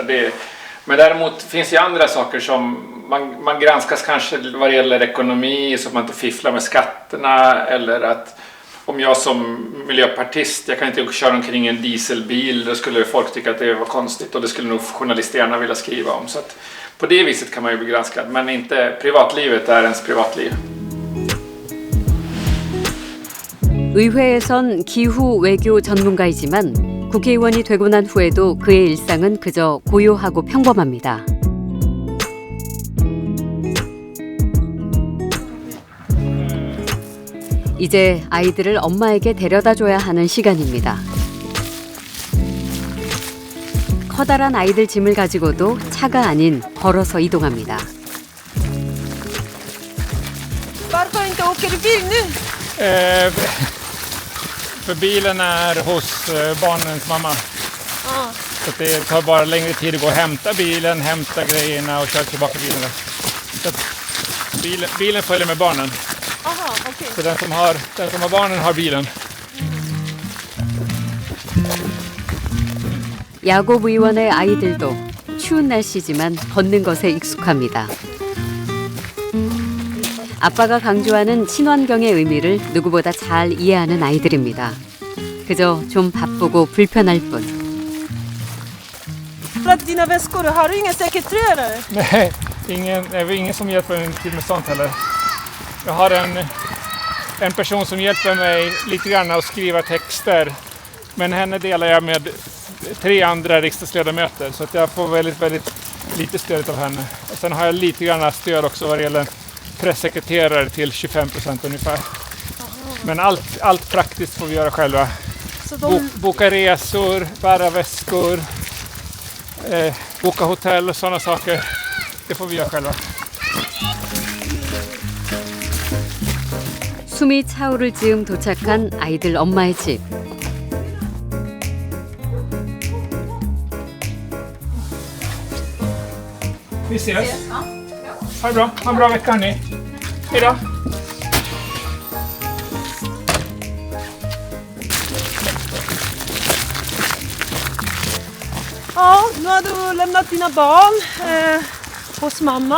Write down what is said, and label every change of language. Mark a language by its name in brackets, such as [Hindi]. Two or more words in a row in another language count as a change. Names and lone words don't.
[Swedish] Men däremot finns ju andra saker som man granskas kanske vad det gäller ekonomi, så att man inte fifflar med skatterna, eller att om jag som miljöpartist, jag kan inte köra omkring en dieselbil, då skulle folk tycka att det var konstigt och det skulle nog journalister gärna vilja skriva om. Så att på det viset kan man ju bli granskad, men inte privatlivet är ens privatliv. [Korean] 의회에선 기후 외교 전문가이지만 국회의원이 되고 난 후에도 그의 일상은 그저 고요하고 평범합니다. 이제 아이들을 엄마에게 데려다줘야 하는 시간입니다. 커다란 아이들 짐을 가지고도 차가 아닌 걸어서 이동합니다. [Swedish] Varför inte åker du bil nu? För bilen är hos barnens mamma. Så att det tar bara längre tid att gå och hämta bilen, hämta grejerna och köra tillbaka bilen. Så att bilen följer med barnen. Aha, okej. Så den som har barnen har bilen. [Korean] 야곱 의원의 아이들도 추운 날씨지만 걷는 것에 익숙합니다. 아빠가 강조하는 친환경의 의미를 누구보다 잘 이해하는 아이들입니다. 그저 좀 바쁘고 불편할 뿐. [Swedish] För att dina väskor, har du ingen sekreterare? Nej, det är ingen som hjälper till med sånt heller. Jag har en person som hjälper mig lite grann att skriva texter. Men henne delar jag med 3 andra riksdagsledamöter så att jag får väldigt lite stöd av henne. Och sen har jag lite grann stöd också vad det gäller pressekreterare till 25% ungefär. Men allt praktiskt får vi göra själva. Boka resor, bära väskor, boka hotell och sådana saker. Det får vi göra själva. [Korean] 숨이 차오를 즈음 도착한 아이들 엄마의 집. [Swedish] Vi ses. Ha det bra. Ha en bra vecka hörni. Hej då. Ja, nu har du lämnat dina barn hos mamma.